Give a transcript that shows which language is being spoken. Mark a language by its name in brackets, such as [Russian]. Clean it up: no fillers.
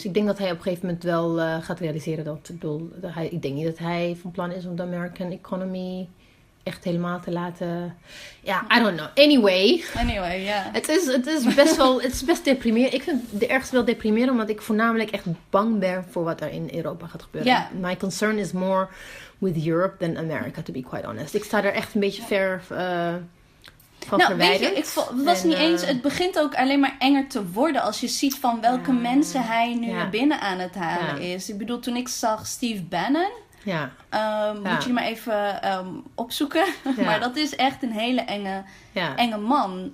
[Dutch] Dus ik denk dat hij op een gegeven moment wel gaat realiseren dat, ik denk niet dat hij van plan is om de American economy echt helemaal te laten... [English] Ja, I don't know. Anyway, [Dutch] ja. Het is best wel... Het is best deprimerend. Ik vind het ergens wel deprimerend... omdat ik voornamelijk echt bang ben... voor wat er in Europa gaat gebeuren. [English] Yeah. My concern is more with Europe than America, to be quite honest. [Dutch] Ik sta er echt een beetje ver van verwijderd. Weet je, het begint ook alleen maar enger te worden... als je ziet van welke mensen hij nu naar binnen aan het halen is. Ik bedoel, toen ik zag Steve Bannon... moet je maar even opzoeken. Ja. Maar dat is echt een hele enge man.